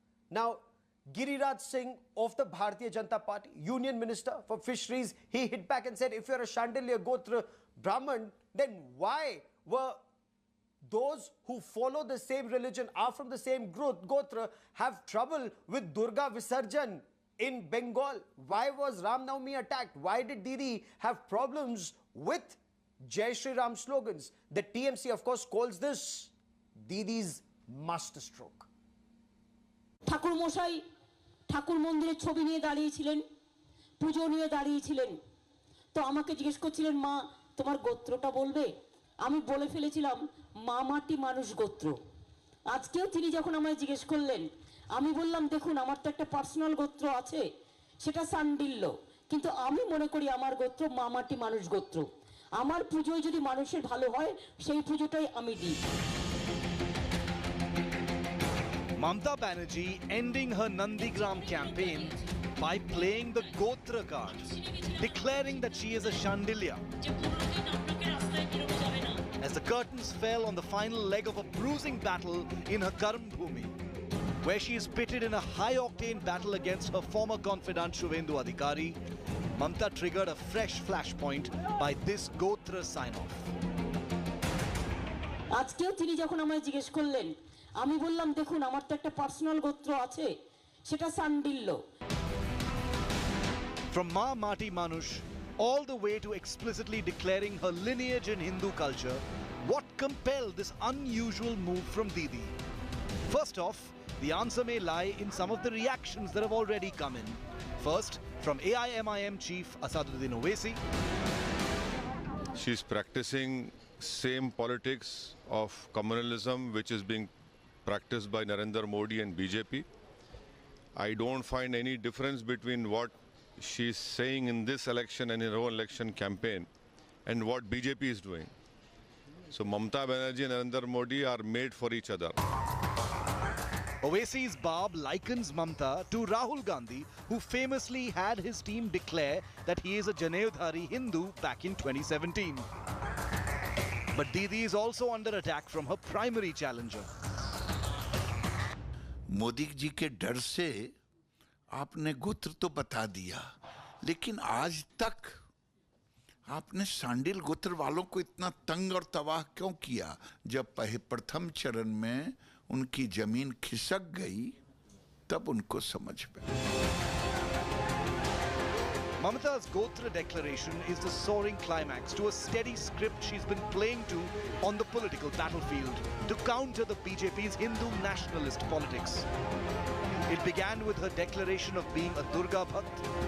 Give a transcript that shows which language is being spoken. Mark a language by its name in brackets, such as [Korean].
[English] Now, Giriraj Singh of the Bharatiya Janata Party, Union Minister for Fisheries, he hit back and said, if you're a Shandilya Gotra Brahman, then why were those who follow the same religion, are from the same Gotra, have trouble with Durga Visarjan in Bengal? Why was Ram Navami attacked? Why did Didi have problems with Jai Shri Ram slogans? The TMC, of course, calls this Didi's masterstroke. [Bangla] ঠাকুর মশাই ঠাকুর মন্দিরের ছবি নিয়ে দাঁড়িয়েছিলেন, পুজো নিয়ে দাঁড়িয়েছিলেন। তো আমাকে জিজ্ঞেস করছিলেন, মা তোমার গোত্রটা বলবে? আমি বলে ফেলেছিলাম মা মাটি মানুষ গোত্র। আজকেও তিনি যখন আমায় জিজ্ঞেস করলেন, আমি বললাম দেখুন আমার তো একটা পার্সোনাল গোত্র আছে, সেটা সান্ডিল্য, কিন্তু আমি মনে করি আমার গোত্র মা মাটি মানুষ গোত্র। আমার পুজোয় যদি মানুষের ভালো হয় সেই পুজোটাই আমি দিই। [English] Mamata Banerjee ending her Nandigram campaign by playing the Gotra card, declaring that she is a Shandilya. As the curtains fell on the final leg of a bruising battle in her Karm Bhumi, where she is pitted in a high-octane battle against her former confidant Shubhendu Adhikari, Mamata triggered a fresh flashpoint by this Gotra sign-off. [Bangla] আজকেও তিনি যখন আমায় জিজ্ঞেস করলেন, আমি বললাম দেখুন আমার তো একটা পার্সোনাল গোত্র আছে, সেটা Sandilya. [English] From Maa Maati Manush all the way to explicitly declaring her lineage in Hindu culture, what compelled this unusual move from Didi? First off, the answer may lie in some of the reactions that have already come in. First, from AIMIM chief Asaduddin Owaisi. She's practicing same politics of communalism which is being practiced by Narendra Modi and BJP. I don't find any difference between what she's saying in this election and in her own election campaign and what BJP is doing. So Mamata Banerjee and Narendra Modi are made for each other. Owaisi's barb likens Mamata to Rahul Gandhi, who famously had his team declare that he is a Janeudhari Hindu back in 2017. But Didi is also under attack from her primary challenger. [Hindi] Modi ji के डर से आपने गोत्र तो बता दिया, लेकिन आज तक आपने सांडिल गोत्र वालों को इतना तंग और तबाह क्यों किया? जब प्रथम चरण में उनकी जमीन खिसक गई तब उनको समझ में। [English] Mamata's Gotra declaration is the soaring climax to a steady script she's been playing to on the political battlefield to counter the BJP's Hindu nationalist politics. It began with her declaration of being a Durga Bhakt.